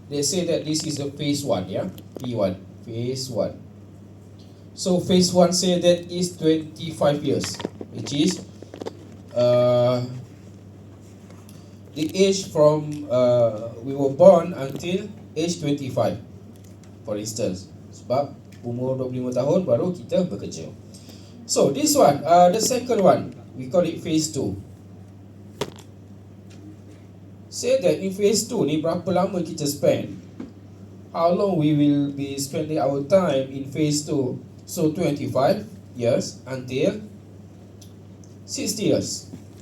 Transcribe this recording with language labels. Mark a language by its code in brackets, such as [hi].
[en] They say that this is a phase 1, yeah? P1, phase 1. So phase 1 say that is 25 years, which is the age from we were born until age 25, for instance. [ms] Sebab umur 25 tahun baru kita bekerja. [en] So this one, the second one, we call it phase 2. Say that in phase 2 ni berapa lama kita spend? How long we will be spending our time in phase 2? So 25 years until 60 years.